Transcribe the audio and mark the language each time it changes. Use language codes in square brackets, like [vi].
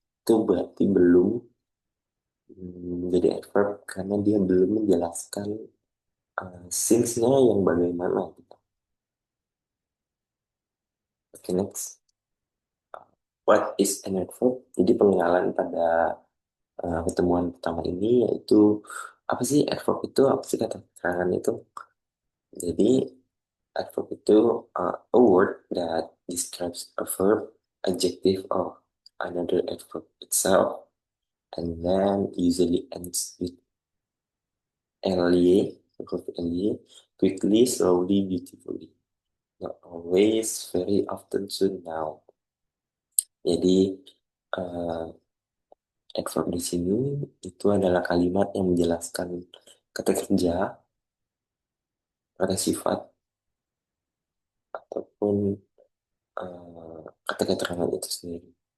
[id] Itu berarti belum menjadi adverb karena dia belum menjelaskan sings-nya yang bagaimana gitu. [en] Oke, next. What is an adverb? [id] Jadi pengenalan pada pertemuan pertama ini yaitu apa sih adverb itu? Apa sih kata keterangan itu? Jadi adverb itu [en] a word that describes a verb, adjective, or another adverb itself, and then usually ends with ly, [id] huruf ly, [en] quickly, slowly, beautifully. Not always, very often, soon, now. [id] Jadi eh, adverb di sini itu adalah kalimat yang menjelaskan kata kerja pada sifat ataupun kata keterangan itu sendiri.